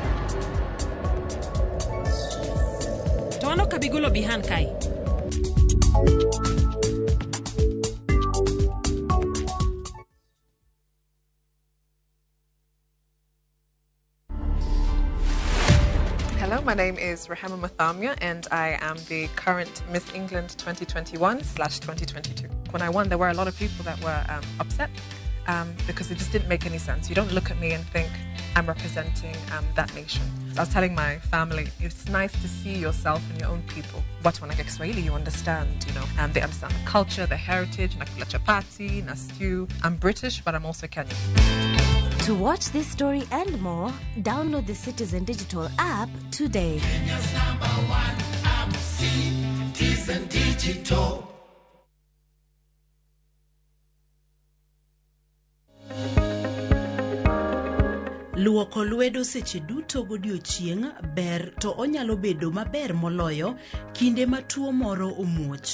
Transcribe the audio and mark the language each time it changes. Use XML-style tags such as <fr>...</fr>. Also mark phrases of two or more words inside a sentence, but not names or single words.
<en>To ano kabigolo bihan kai. Hello, my name is Rahama Mathamia and I am the current Miss England 2021/2022. When I won, there were a lot of people that were upset because it just didn't make any sense. You don't look at me and think I'm representing that nation. I was telling my family, it's nice to see yourself and your own people. But when I get Swahili, you understand, they understand the culture, the heritage,</en> <sw>nakula chapati, na stew.</sw> <en>I'm British, but I'm also Kenyan. To watch this story and more, download the Citizen Digital app today. Kenya's #1 app, Citizen Digital.</en> <luo>Luoko lwedo seche duto godiochieng' ber, to onyalo bedo maber moloyo kinde ma tuo moro omuoch.</luo>